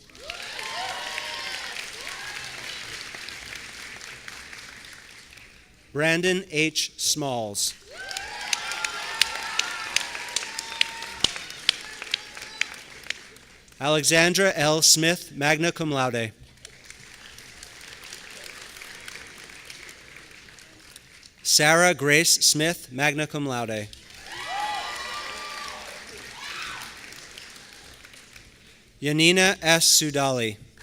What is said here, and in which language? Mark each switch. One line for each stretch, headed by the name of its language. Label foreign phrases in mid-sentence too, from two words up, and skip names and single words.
English: Brandon H. Smalls. Alexandra L. Smith,
Latin: magna cum laude.
English: Sarah Grace Smith,
Latin: magna cum laude.
English: Yanina S. Sudali.